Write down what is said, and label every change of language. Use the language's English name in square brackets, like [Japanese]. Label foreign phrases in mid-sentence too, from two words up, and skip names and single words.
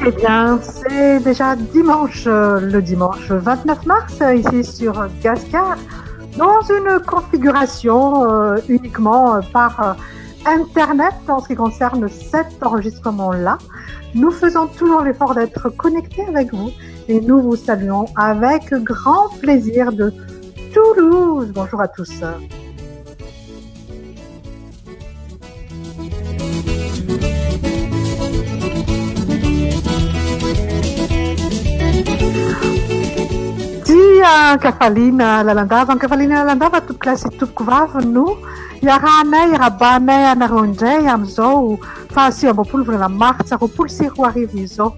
[French] bien, c'est déjà dimanche, le dimanche 29 mars, ici sur Gasik'Arts, dans une configuration uniquement par Internet en ce qui concerne cet enregistrement-là. Nous faisons toujours l'effort d'être connectés avec vous et nous vous saluons avec grand plaisir de Toulouse. Bonjour à tous. [Malagasy] Dia Kafalina Lalandava, Kafalina Lalandava [French] toute classe [Malagasy] tompoko vavy no iarahanay rabanay anareo indray amin'izao fa 20 volana martsa 24 izao.